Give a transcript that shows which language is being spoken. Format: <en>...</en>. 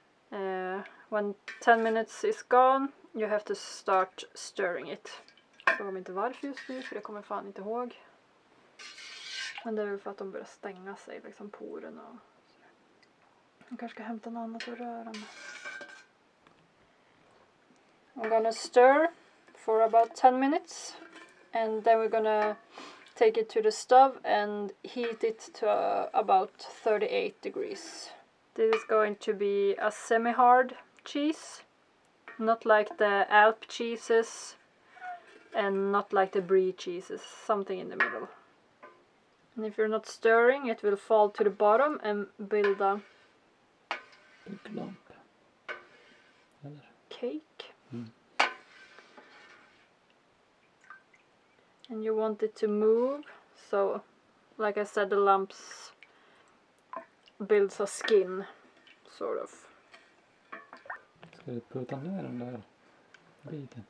<en>When 10 minutes is gone, you have to start stirring it.</en> <sv>Fråga mig inte varför just nu, för det kommer jag fan inte ihåg. Men det är väl för att de börjar stänga sig, liksom porerna. Jag kanske ska hämta något annat att röra med.</sv> <en>I'm gonna stir for about 10 minutes and then we're gonna take it to the stove and heat it to about 38 degrees. This is going to be a semi-hard cheese, not like the Alp cheeses and not like the brie cheeses, something in the middle. And if you're not stirring, it will fall to the bottom and build a big lump. Cake. And you want it to move, so like I said, the lumps builds a skin, sort of.</en> <sv>Ska du putta ner den där biten?</sv>